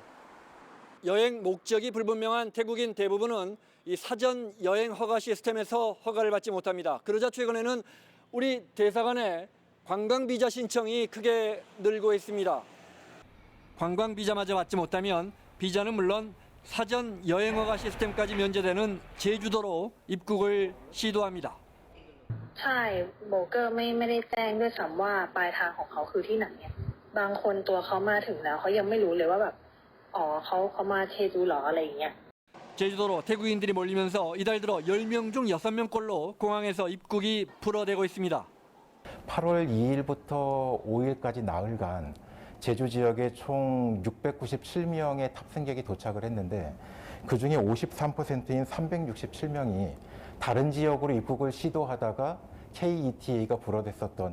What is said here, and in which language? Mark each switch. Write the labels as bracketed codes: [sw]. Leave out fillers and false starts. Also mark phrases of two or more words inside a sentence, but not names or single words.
[ko] 여행 목적이 불분명한 태국인 대부분은 이 사전 여행 허가 시스템에서 허가를 받지 못합니다. 그러자 최근에는 우리 대사관에 관광비자 신청이 크게 늘고 있습니다. 관광비자마저 받지 못하면 비자는 물론 사전 여행 허가 시스템까지 면제되는 제주도로 입국을 시도합니다. [th] ใช่โบรกเกอร์ไม่ได้แจ้งด้วยซ้ำว่าปลายทางของเขาคือที่ไหนบางคนตัวเขามาถึงแล้วเขายังไม่รู้เลยว่าแบบอ๋อเขามาเชจูเหรออะไรอย่างเงี้ย [ko] 제주도로 태국인들이 몰리면서 이달 들어 10명 중 6명꼴로 공항에서 입국이 불어대고 있습니다. 8월 2일부터 5일까지 나흘간 제주 지역에 총 697명의 탑승객이 도착을 했는데 그중에 53%인 367명이 다른 지역으로 입국을 시도하다가 KETA가 불어댔었던